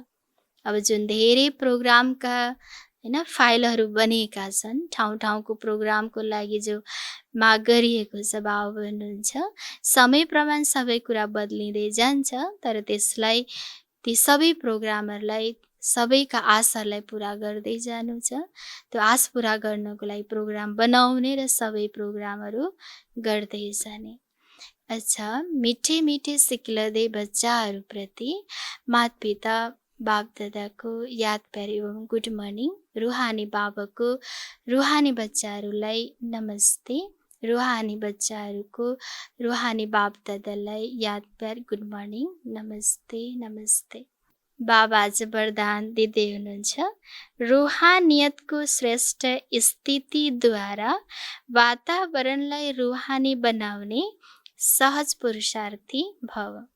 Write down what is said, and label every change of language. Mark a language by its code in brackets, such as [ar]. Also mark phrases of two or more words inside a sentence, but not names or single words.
[ne] अब जुन धेरै प्रोग्रामका हैन फाइलहरू बनेका छन्, ठाउँ ठाउँको प्रोग्रामको लागि जो माग गरिएको छ, बाबा भन्नुहुन्छ समय प्रमाण सबै कुरा बदलिँदै जान्छ, तर त्यसलाई ती सबै प्रोग्रामहरूलाई सबैका आशालाई पुरा गर्दै जानु छ। त्यो आश पुरा गर्नको लागि प्रोग्राम बनाउने र सबै प्रोग्रामहरू गर्दै जाने। अच्छा, मिठे मिठे सिक्लदै बच्चाहरूप्रति माता-पिता बापदादाको याद प्यार एवं [en] good morning. [ne] रुहानी बाबाको रुहानी बच्चाहरूलाई नमस्ते। रुहानी बच्चाहरूको रुहानी बापदादालाई याद प्यार [en] good morning, [ne] नमस्ते नमस्ते। बाबा आज वरदान दिँदै हुनुहुन्छ, रुहानियतको श्रेष्ठ स्थितिद्वारा वातावरणलाई रुहानी बनाउने सहज पुरुषार्थी भव।